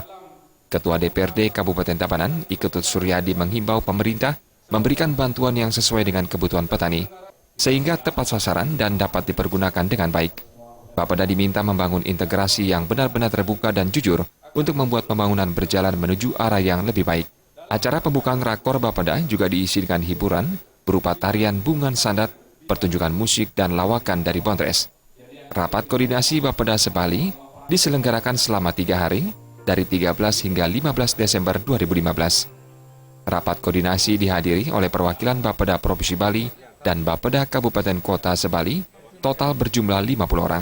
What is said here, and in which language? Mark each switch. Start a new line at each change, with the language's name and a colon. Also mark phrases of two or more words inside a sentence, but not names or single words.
Indonesian: Ketua DPRD Kabupaten Tabanan, Iketut Suryadi menghimbau pemerintah memberikan bantuan yang sesuai dengan kebutuhan petani, sehingga tepat sasaran dan dapat dipergunakan dengan baik. Bapeda diminta membangun integrasi yang benar-benar terbuka dan jujur untuk membuat pembangunan berjalan menuju arah yang lebih baik. Acara pembukaan Rakor Bapeda juga diisi dengan hiburan berupa tarian bungan sandat, pertunjukan musik, dan lawakan dari Bondres. Rapat koordinasi Bapeda Sebali diselenggarakan selama 3 hari, dari 13 hingga 15 Desember 2015. Rapat koordinasi dihadiri oleh perwakilan Bapeda Provinsi Bali dan Bapeda Kabupaten Kota Sebali, total berjumlah 50 orang.